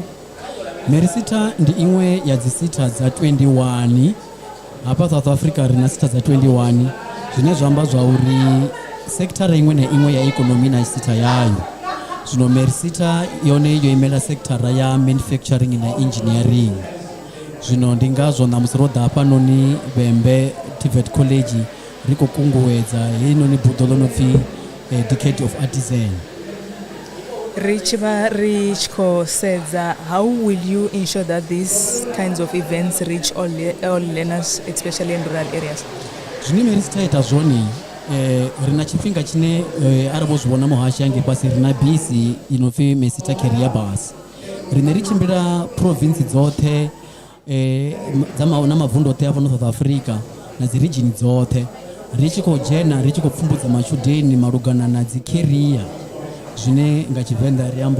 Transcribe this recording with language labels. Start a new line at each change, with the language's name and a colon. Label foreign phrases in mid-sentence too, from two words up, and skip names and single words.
Venda: Merisita ndi iṅwe ya dzi sita dza 21 hapa South Africa ri na sita dza 21 zwine zwa amba zwa uri sekthara iṅwe na iṅwe ya ikonomi na sita yayo zwino Merisita yone yo imela sekthara ya manufacturing na engineering zwino ndi ngazwo na musi ro ḓa hafhanoni Vhembe TVET College ri khou kunguwedza heinoni buḓo ḽo no pfi
English: Decade of Artisan
Venda: ri tshi vha ri tshi khou sedza
English: how will you ensure that these kinds of events reach all learners especially in rural areas
Venda: zwine Merisita ita zwone ri na tshifhinga tshine ari vho zwi vhona muhashi hange fhasi ri na bisi inopfi Mesita Career Bus rine ri tshimbila province dzoṱhe na mavundu oṱhe a fhano South Africa na dzi region dzoṱhe ri tshi khou dzhena ri tshi khou pfumbudza matshudeni malugana na dzi career zwine nga Tshivenḓa ri amba